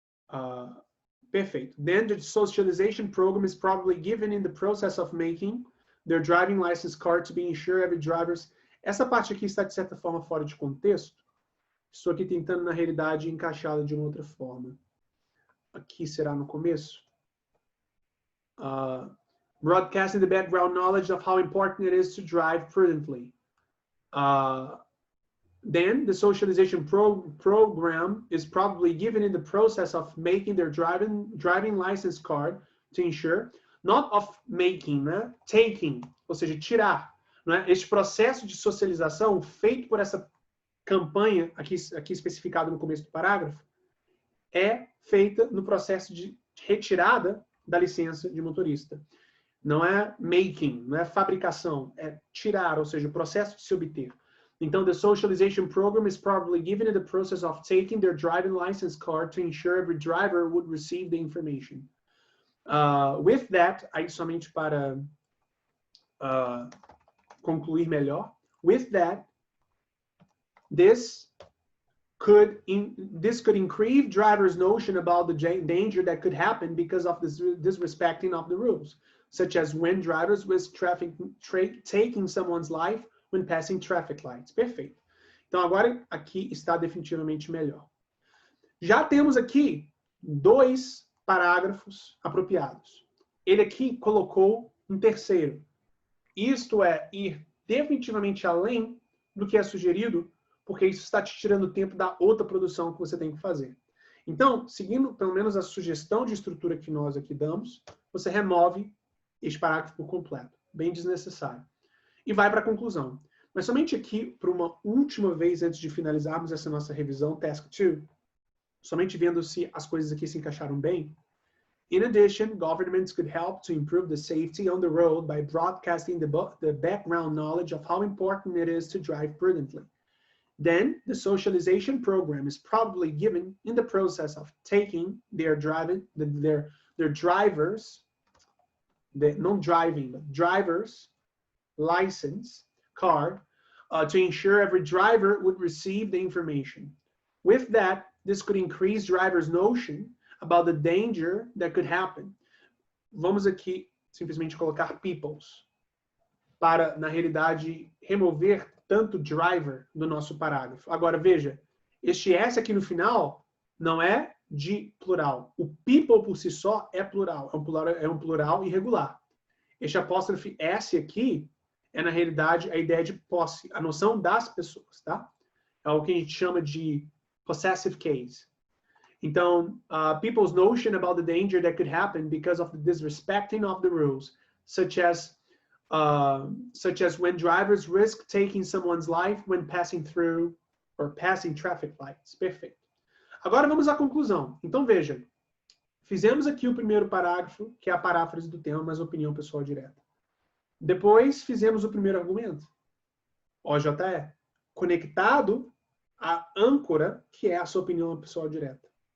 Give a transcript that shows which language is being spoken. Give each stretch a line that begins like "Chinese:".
English: Perfect. Then the socialization program is probably given in the process of making their driving license card to be ensured every driver's...
Portuguese: Essa parte aqui está, de certa forma, fora de contexto. Estou aqui tentando, na realidade, encaixá-la de uma outra forma. Aqui será no começo.
English: Broadcasting the background knowledge of how important it is to drive prudently. Then the socialization program is probably given in the process of making their driving license card to ensure, not of making,
Portuguese: né?
English: Taking,
Portuguese: ou seja, tirar. Né? Este processo de socialização feito por essa campanha, aqui especificado no começo do parágrafo, é feita no processo de retirada da licença de motorista. Não é making, não é fabricação, é tirar, ou seja, o processo de se obter. Então,
English: the socialization program is probably given in the process of taking their driving license card to ensure every driver would receive the information. With that,
Portuguese: aí somente para concluir melhor,
English: with that, this could increase drivers' notion about the danger that could happen because of this disrespecting of the rules, such as when drivers risk taking someone's life when passing traffic lights.
Portuguese: Perfeito. Então, agora aqui está definitivamente melhor. Já temos aqui 2 parágrafos apropriados. Ele aqui colocou um terceiro. Isto é ir definitivamente além do que é sugerido, porque isso está te tirando tempo da outra produção que você tem que fazer. Então, seguindo pelo menos a sugestão de estrutura que nós aqui damos, você remove este parágrafo por completo. Bem desnecessário. E vai para a conclusão. Mas somente aqui, por uma última vez, antes de finalizarmos essa nossa revisão, Task 2, somente vendo se as coisas aqui se encaixaram bem.
English: In addition, governments could help to improve the safety on the road by broadcasting the background knowledge of how important it is to drive prudently. Then, the socialization program is probably given in the process of taking their drivers, driver's license card to ensure every driver would receive the information. With that, this could increase drivers' notion about the danger that could happen.
Portuguese: Vamos aqui simplesmente colocar peoples para, na realidade, remover tanto driver do nosso parágrafo. Agora, veja, este S aqui no final não é de plural. O people por si só é plural, é um plural irregular. Este apóstrofe S aqui é, na realidade, a ideia de posse, a noção das pessoas, tá? É o que a gente chama de possessive case. Então,
English: people's notion about the danger that could happen because of the disrespecting of the rules, such as when drivers risk taking someone's life when passing through or passing traffic lights.
Portuguese: Perfeito. Agora vamos à conclusão. Então, veja, fizemos aqui o primeiro parágrafo, que é a paráfrase do tema, mas opinião pessoal direta. Depois, fizemos o primeiro argumento, OJE, conectado à âncora, que é a sua opinião pessoal direta.